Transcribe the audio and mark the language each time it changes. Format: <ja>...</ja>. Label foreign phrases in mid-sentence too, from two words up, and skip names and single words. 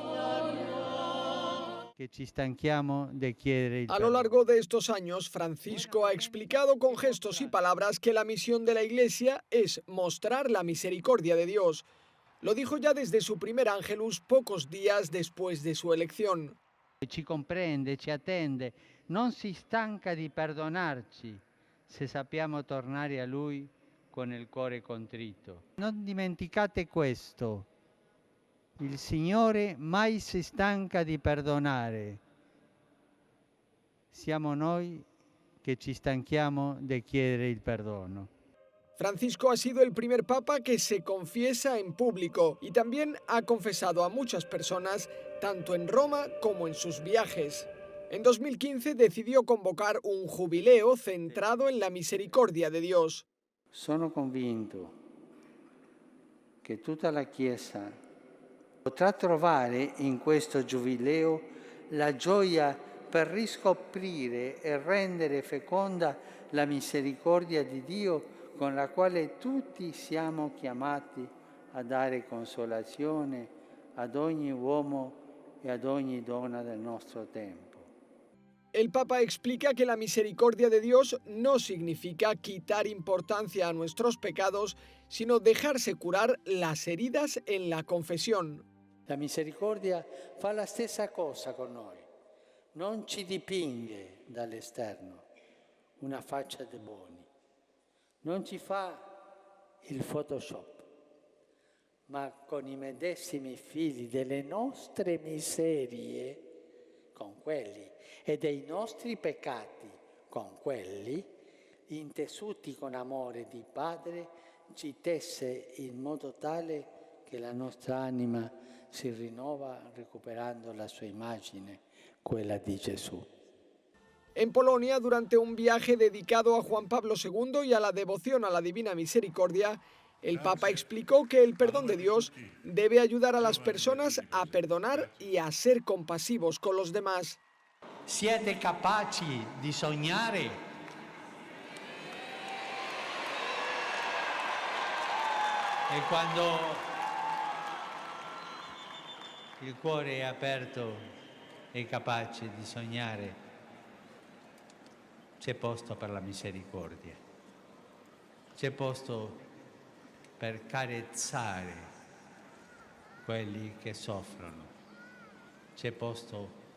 <es>A lo largo de estos años, Francisco ha explicado con gestos y palabras que la misión de la Iglesia es mostrar la misericordia de Dios. Lo dijo ya desde su primer Ángelus pocos días después de su elección.</es> <it>Ci comprende, ci attende, non si stanca di perdonarci se sappiamo tornare a Lui con il cuore contrito. Non dimenticate questo. Il Signore mai si stanca di perdonare. Siamo noi che ci stanchiamo di chiedere il perdono.</it> <es>Francisco ha sido el primer papa que se confiesa en público y también ha confesado a muchas personas, tanto en Roma como en sus viajes. En 2015 decidió convocar un jubileo centrado en la misericordia de Dios.</es> <it>Sono convinto che tutta la Chiesa potrà trovare in questo giubileo la gioia per riscoprire e rendere feconda la misericordia di Dio con la quale tutti siamo chiamati a dare consolazione ad ogni uomo e ad ogni donna del nostro tempo.</it> <es>El Papa explica que la misericordia de Dios no significa quitar importancia a nuestros pecados, sino dejarse curar las heridas en la confesión.</es> <it>La misericordia fa la stessa cosa con noi, non ci dipinge dall'esterno una faccia de buoni, non ci fa il Photoshop, ma con i medesimi fili delle nostre miserie, con quelli, e dei nostri peccati, con quelli, intessuti con amore di Padre, ci tesse in modo tale che la nostra anima si rinnova recuperando la sua immagine, quella di Gesù.</it> <es>En Polonia, durante un viaje dedicado a Juan Pablo II y a la devoción a la Divina Misericordia, el Papa explicó que el perdón de Dios debe ayudar a las personas a perdonar y a ser compasivos con los demás.</es> <it>Siete capaci di sognare? E quando il cuore è aperto e capace di sognare, c'è posto per la misericordia, c'è posto per carezzare quelli che soffrono, c'è posto</it>